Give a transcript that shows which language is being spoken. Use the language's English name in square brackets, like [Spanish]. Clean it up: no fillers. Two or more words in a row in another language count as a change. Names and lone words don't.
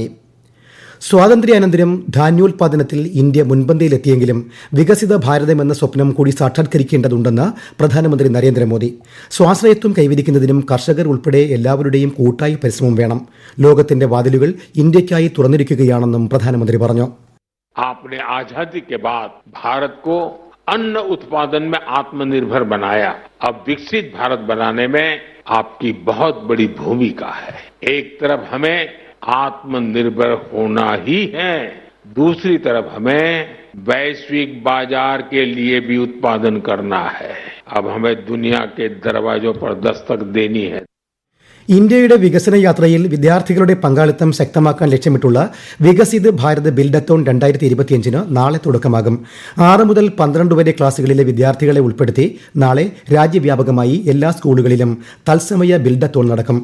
[Malayalam] സ്വാതന്ത്ര്യാനന്തരം ധാന്യോൽപാദനത്തിൽ ഇന്ത്യ മുൻപന്തിയിലെത്തിയെങ്കിലും വികസിത ഭാരതം എന്ന സ്വപ്നം കൂടി സാക്ഷാത്കരിക്കേണ്ടതുണ്ടെന്ന് പ്രധാനമന്ത്രി നരേന്ദ്രമോദി. സ്വാശ്രയത്വം കൈവരിക്കുന്നതിനും കർഷകർ ഉൾപ്പെടെ എല്ലാവരുടെയും കൂട്ടായ പരിശ്രമം വേണം. ലോകത്തിന്റെ വാതിലുകൾ ഇന്ത്യയ്ക്കായി തുറന്നിരിക്കുകയാണെന്നും പ്രധാനമന്ത്രി പറഞ്ഞു. [Hindi] आपने आजादी के बाद भारत को अन्न उत्पादन में आत्मनिर्भर बनाया. अब विकसित भारत बनाने में आपकी बहुत बड़ी भूमिका है. एक तरफ हमें आत्मनिर्भर होना ही है, दूसरी तरफ हमें वैश्विक बाजार के लिए भी उत्पादन करना है. अब हमें दुनिया के दरवाजों पर दस्तक देनी है. [Malayalam] ഇന്ത്യയുടെ വികസന യാത്രയിൽ വിദ്യാർത്ഥികളുടെ പങ്കാളിത്തം ശക്തമാക്കാൻ ലക്ഷ്യമിട്ടുള്ള വികസിത് ഭാരത് ബിൽഡത്തോൺ 2025 നാളെ തുടക്കമാകും. 6 മുതൽ 12 വരെ ക്ലാസുകളിലെ വിദ്യാർത്ഥികളെ ഉൾപ്പെടുത്തി നാളെ രാജ്യവ്യാപകമായി എല്ലാ സ്കൂളുകളിലും തത്സമയ ബിൽഡത്തോൺ നടക്കും.